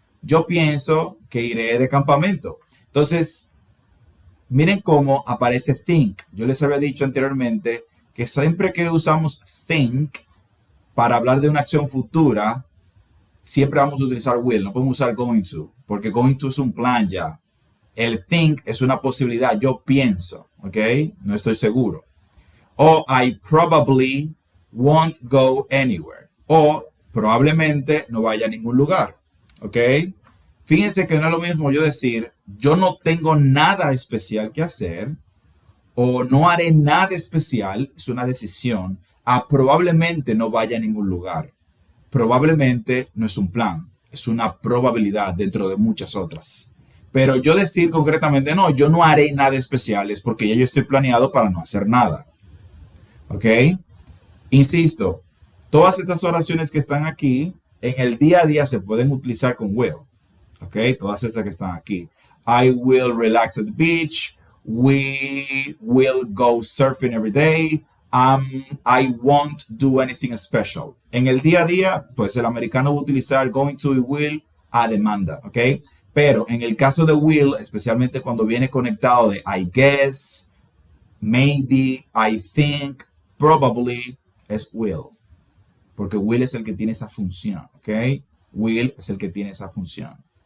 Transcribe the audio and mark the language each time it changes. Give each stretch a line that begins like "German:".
Spanish: Yo pienso que iré de campamento. Entonces, miren cómo aparece think. Yo les había dicho anteriormente que siempre que usamos think para hablar de una acción futura, siempre vamos a utilizar will. No podemos usar going to, porque going to es un plan ya. El think es una posibilidad. Yo pienso, ¿ok? No estoy seguro.
English: O I probably won't go anywhere.
Spanish: O probablemente no vaya a ningún lugar, ¿ok? Fíjense que no es lo mismo yo decir, yo no tengo nada especial que hacer, o no haré nada especial, es una decisión, a probablemente no vaya a ningún lugar. Probablemente no es un plan, es una probabilidad dentro de muchas otras. Pero yo decir concretamente, no, yo no haré nada especial, es porque ya yo estoy planeado para no hacer nada. ¿Ok? Insisto, todas estas oraciones que están aquí, en el día a día se pueden utilizar con will. ¿Ok? Todas estas que están aquí.
English: I will relax at the beach. We will go surfing every day. I won't do anything special.
Spanish: En el día a día, pues el americano va a utilizar going to y will a demanda, ¿ok? Pero en el caso de will, especialmente cuando viene conectado de
English: I guess, maybe, I think, probably,
Spanish: es will. Porque will es el que tiene esa función, ¿ok? Will es el que tiene esa función.